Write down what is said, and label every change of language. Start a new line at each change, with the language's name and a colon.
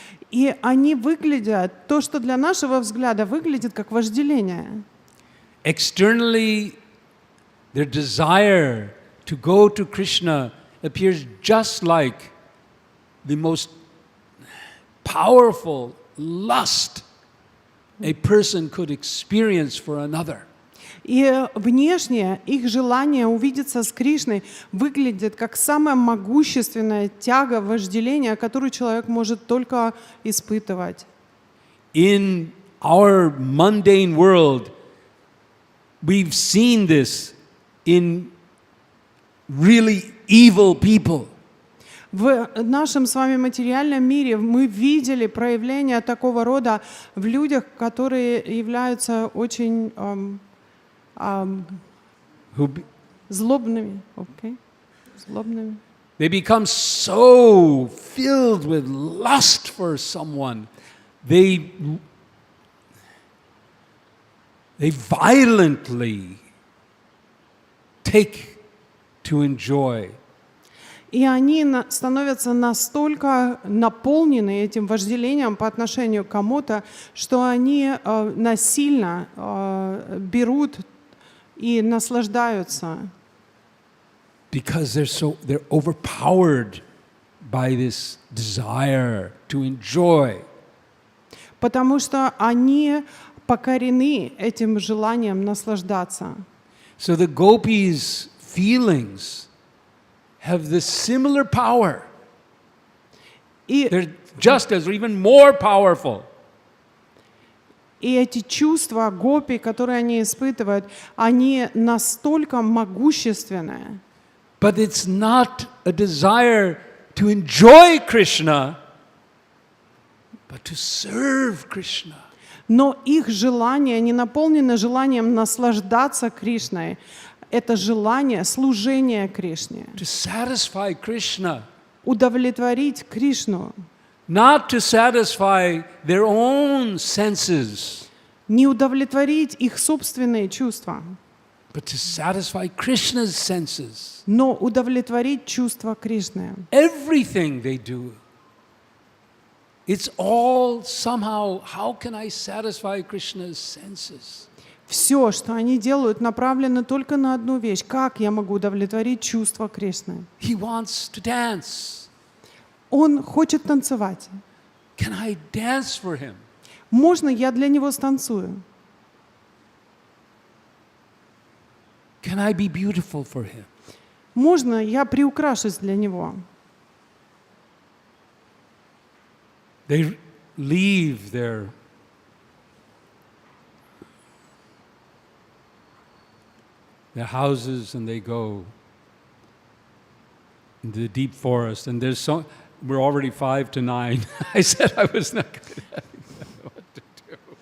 Russian: И они выглядят, то, что для нашего взгляда выглядит как вожделение.
English: Externally, their desire to go to Krishna appears just like the most powerful lust a person could experience for another.
Russian: И внешне их желание увидеться с Кришной выглядит как самая могущественная тяга, вожделение, которую человек может только испытывать.
English: In our mundane world, we've seen this in really evil people.
Russian: В нашем с вами материальном мире мы видели проявления такого рода в людях, которые являются очень злобными.
English: Okay?
Russian: Злобными.
English: They become so filled with lust for someone, they violently take to enjoy.
Russian: И они становятся настолько наполнены этим вожделением по отношению к кому-то, что они насильно берут и наслаждаются.
English: Because they're overpowered by this desire to enjoy.
Russian: Потому что они покорены этим желанием наслаждаться.
English: So the gopis' feelings have this similar power. They're just as or even more powerful.
Russian: И эти чувства гопи, которые они испытывают, они настолько могущественные.
English: But it's not a desire to enjoy Krishna, but to serve Krishna.
Russian: Но их желание не наполнено желанием наслаждаться Кришной. Это желание служения Кришне.
English: To satisfy Krishna.
Russian: Удовлетворить Кришну.
English: Not to satisfy their own senses.
Russian: Не удовлетворить их собственные чувства.
English: But to satisfy Krishna's senses.
Russian: Но удовлетворить чувства Кришны.
English: Everything they do. It's all somehow, how can I satisfy Krishna's senses?
Russian: Все, что они делают, направлено только на одну вещь. Как я могу удовлетворить чувства Кришны?
English: He wants to dance.
Russian: Он хочет танцевать.
English: Can I dance for him?
Russian: Можно я для него станцую?
English: Can I be beautiful for him?
Russian: Можно я приукрашусь для него?
English: They leave their houses and they go into the deep forest. And we're already 5 to 9. I said I was not good at what to do.